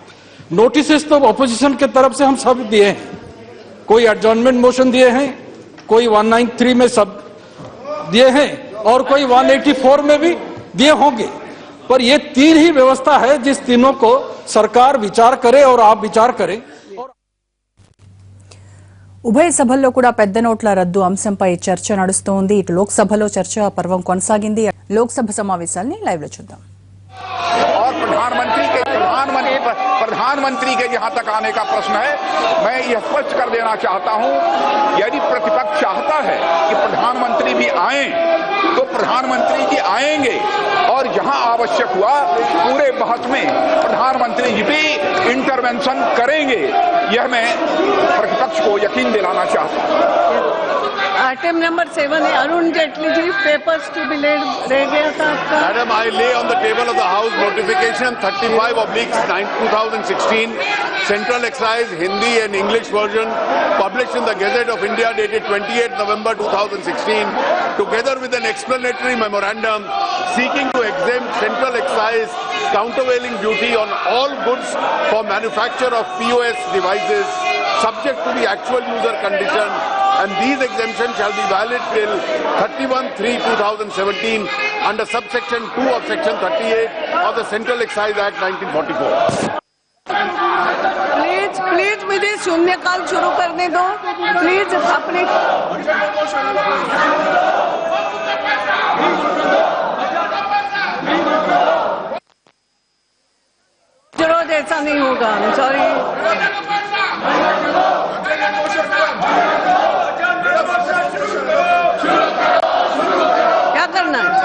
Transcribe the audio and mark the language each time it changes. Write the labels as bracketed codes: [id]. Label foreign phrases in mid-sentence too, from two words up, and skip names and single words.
[hi] नोटिसेस तो ऑपोजिशन के तरफ से हम सब दिए हैं, कोई [en] adjournment motion [hi] दिए हैं, कोई 193 में सब दिए हैं और कोई 184 में भी दिए होंगे, पर ये तीन ही व्यवस्था है जिस तीनों को सरकार विचार करे और आप विचार करें। [te] ఉభయ సభల్లో కూడా పెద్ద నోట్ల రద్దు అంశంపై చర్చ నడుస్తోంది. ఇటు లోక్సభలో చర్చ పర్వం కొనసాగింది. లోక్సభ సమావేశాల్ని లైవ్ లో చూద్దాం. [hi] और प्रधानमंत्री के जहां तक आने का प्रश्न है, मैं यह स्पष्ट कर देना चाहता हूं, यदि प्रतिपक्ष चाहता है कि प्रधानमंत्री भी आए तो प्रधानमंत्री जी आएंगे और जहां आवश्यक हुआ पूरे बहस में प्रधानमंत्री जी भी इंटरवेंशन करेंगे। यह मैं प्रतिपक्ष को यकीन दिलाना चाहता हूं। आइटम नंबर 7 है अरुण जेटली जी, [en] papers to be laid [hi] रह गया था आपका। मैडम, [en] I lay on the table of the House notification 35/2016, Central Excise Hindi and English version, published in the Gazette of India dated 28 November 2016, together with an explanatory memorandum seeking to exempt Central Excise countervailing duty on all goods for manufacture of POS devices, subject to the actual user condition, and these exemptions shall be valid till 31/3/2017 under subsection 2 of section 38 of the Central Excise Act 1944. [hi] प्लीज मुझे शून्यकाल शुरू करने दो प्लीज। अपने जरूर ऐसा नहीं होगा, सॉरी। क्या करना है?